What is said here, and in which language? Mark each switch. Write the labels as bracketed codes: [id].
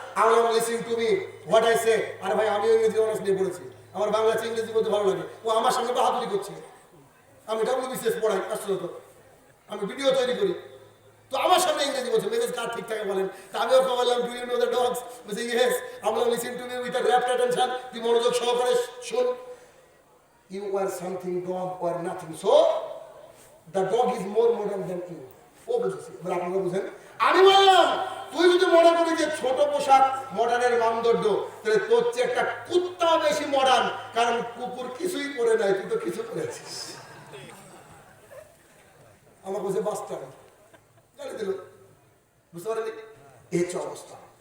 [bn] আমি [en] Listen to me what I say. [bn] আরে ভাই আমি ইংরেজি অনার্স নিয়ে পড়েছি, আমার বাংলা ইংরেজি বলতে ভালো লাগে। ও আমার সামনে বাহাদুরি করছে। আমি WBCS পড়াই, আসলে তো আমি ভিডিও তৈরি করি, তো আমার সামনে ইংরেজি বলছে। মেসেজ কার ঠিক থাকে বলেন? তা আমি ওকে বললাম [en] Do you know the dogs? [bn] বলছে ইয়েস। আমি [en] listen to me with a rapt attention, [bn] তুই মনোযোগ সহকারে শোন। [en] You are something dog or nothing, so the dog is more modern than you. [bn] ও বুঝেছি, এবার আপনারা বুঝেন। আমি বললাম তুই যদি মনে করি যে ছোট পোশাক মডার্নের মানদণ্ড, তাহলে তোর চেয়ে একটা কুত্তা বেশি মডার্ন, কারণ কুকুর কিছুই পরে নাই, তুই তো কিছু পরেছিস। আমার বলছে বাস্টার গালি দিল, বুঝতে পারেনি? এই হচ্ছে অবস্থা।